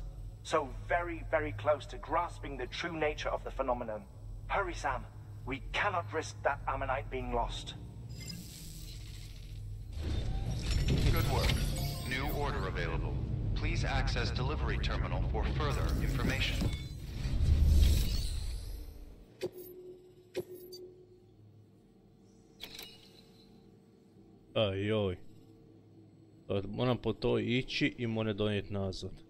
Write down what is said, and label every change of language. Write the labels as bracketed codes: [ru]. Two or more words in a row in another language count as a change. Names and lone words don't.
[en] So very, very close to grasping the true nature of the phenomenon. Hurry, Sam. We cannot risk that ammonite being lost. Good work. New order available. Please access delivery terminal for further information. [hr] Ajoj. Moram po to ići i moram donijeti nazad.